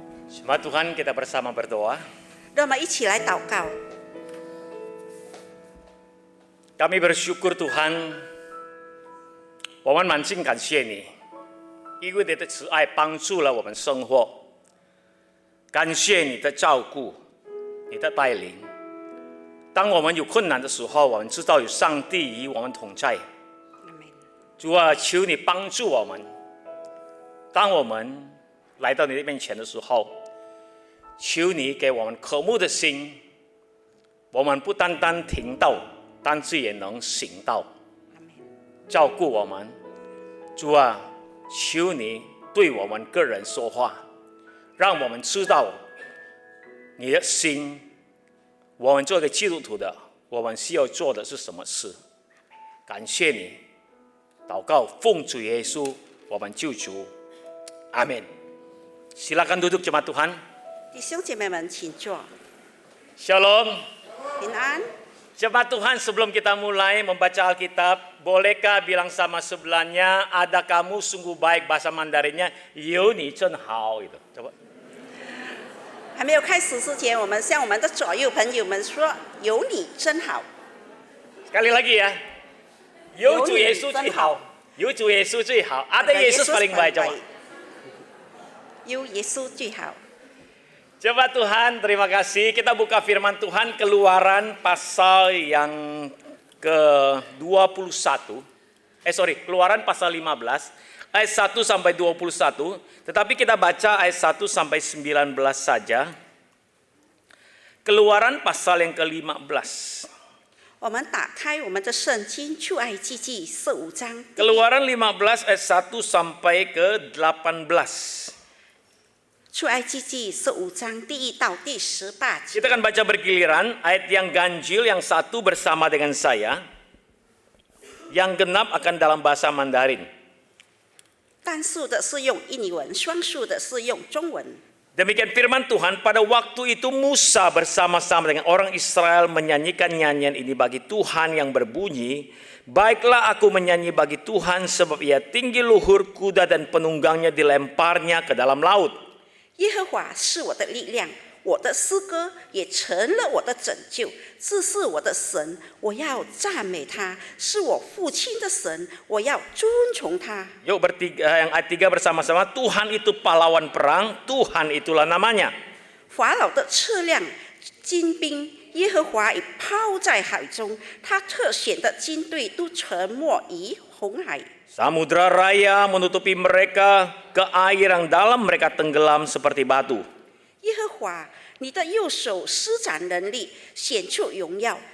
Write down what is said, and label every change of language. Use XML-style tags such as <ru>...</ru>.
<id>Jemaat Tuhan, kita bersama berdoa.</id> <zh>让我们一起来祷告。</zh> <id>Kami bersyukur Tuhan，</id> <zh>我们满心感谢你，因为你的慈爱帮助了我们生活。感谢你的照顾，你的带领。当我们有困难的时候，我们知道有上帝与我们同在。主啊，求你帮助我们。当我们来到你的面前的时候，求你给我们渴慕的心。我们不单单听到，但是也能行道，照顾我们。主啊，求你对我们个人说话，让我们知道你的心。我们做一个基督徒的，我们需要做的是什么事？感谢你，祷告奉主耶稣我们救主，阿们。</zh> <id>Silakan duduk jemaat Tuhan.</id> <zh>弟兄姐妹们，请坐。</zh> <id>Shalom.</id> <zh>平安。</zh> <id>Jemaat Tuhan, sebelum kita mulai membaca Alkitab, bolehkah bilang sama sebelahnya, ada kamu sungguh baik, bahasa Mandarinnya,</id> <zh>有你真好</zh> <id>gitu. Coba.</id> <zh>还没有开始之前，我们向我们的左右朋友们说：“有你真好。</zh> <id>Sekali lagi ya.</id> <zh>有主耶稣最好，有主耶稣最好，</zh> <id>ada Yesus paling baik coba.</id> <zh>有耶稣最好。</zh> <id>Coba Tuhan, terima kasih. Kita buka firman Tuhan Keluaran pasal yang ke-21. Keluaran pasal 15 ayat 1 sampai 21. Tetapi kita baca ayat 1 sampai 19 saja. Keluaran pasal yang ke-15.</id> <zh>我们打开我们的圣经出埃及记15章。</zh> <id>Keluaran 15 ayat 1 sampai ke-18.</id> <zh>出埃及记15章第1到第18节。</zh> <id>Kita akan baca bergiliran, ayat yang ganjil yang satu bersama dengan saya, yang genap akan dalam bahasa Mandarin.</id> <zh>单数的是用印尼文，双数的是用中文。</zh> <id>Demikian firman Tuhan, pada waktu itu Musa bersama-sama dengan orang Israel menyanyikan nyanyian ini bagi Tuhan yang berbunyi, baiklah aku menyanyi bagi Tuhan sebab ia tinggi luhur, kuda dan penunggangnya dilemparnya ke dalam laut.</id> <zh>耶和华是我的力量，我的诗歌也成了我的拯救。这是我的神，我要赞美他；是我父亲的神，我要尊崇他。</zh> <id>Yuk yang ayat 3 bersama-sama, Tuhan itu pahlawan perang, Tuhan itulah namanya.</id> <zh>法老的车辆、精兵，耶和华已抛在海中，他特选的军队都沉没于红海。</zh> <id>Samudra raya menutupi mereka, ke air yang dalam mereka tenggelam seperti batu.</id> <zh>耶和华，你的右手施展能力，显出荣耀。</zh>